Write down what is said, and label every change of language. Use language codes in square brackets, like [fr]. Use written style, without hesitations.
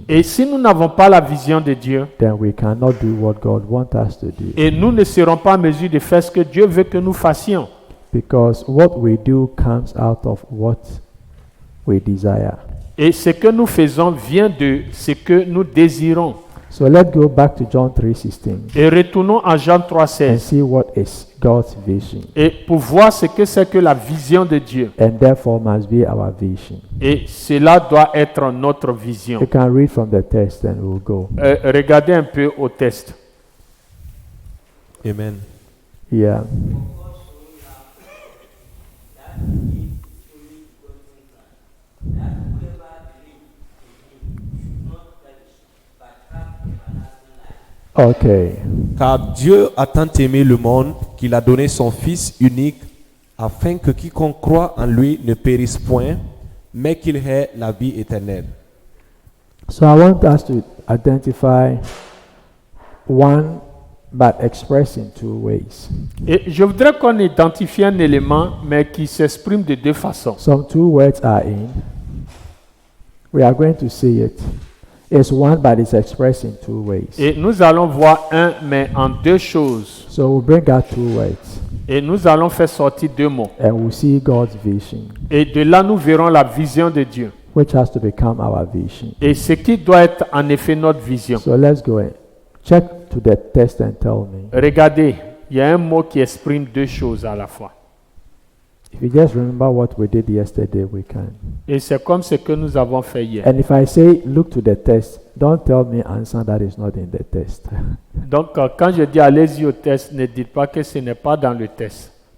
[fr] Et si nous n'avons pas la vision de Dieu, [en] then we cannot do what God wants us to do. [fr] et nous ne serons pas en mesure de faire ce que Dieu veut que nous fassions. [en] Because what we do comes out of what we desire. [fr] Et ce que nous faisons vient de ce que nous désirons. [en] So let's go back to John 3:16 [fr] Et retournons à Jean [en] and [fr] 3,16 [en] see what is God's vision. [fr] et pour voir ce que c'est que la vision de Dieu. [en] And therefore must be our vision. [fr] Et cela doit être notre vision. [en] You can read from the text and we'll go. [fr] Regardez un peu au test. [en] Amen. Yeah. Okay. [fr] Car Dieu a tant aimé le monde qu'il a donné son Fils unique afin que quiconque croit en lui ne périsse point, mais qu'il ait la vie éternelle. [en] So I want us to identify one but expressed in two ways. [fr] Et je voudrais qu'on identifie un élément, mais qui s'exprime de deux façons. [en] Some two words are in. We are going to see it. It's one but it's expressed in two ways. [fr] Et nous allons voir un, mais en deux choses. [en] So we'll bring out two words [fr] Et nous allons faire sortir deux mots. [en] and we'll see God's vision, [fr] Et de là, nous verrons la vision de Dieu. [en] which has to become our vision. [fr] Et ce qui doit être en effet notre vision. [en] So let's go and check to the text and tell me. [fr] Regardez, il y a un mot qui exprime deux choses à la fois. [en] If you just remember what we did yesterday, we can. [fr] Et c'est comme ce que nous avons fait hier. [en] And if I say look to the text, don't tell me answer that is not in the text. [fr] Donc, quand je dis [en] allez-y au test, [fr] ne dites pas que ce n'est pas dans le test.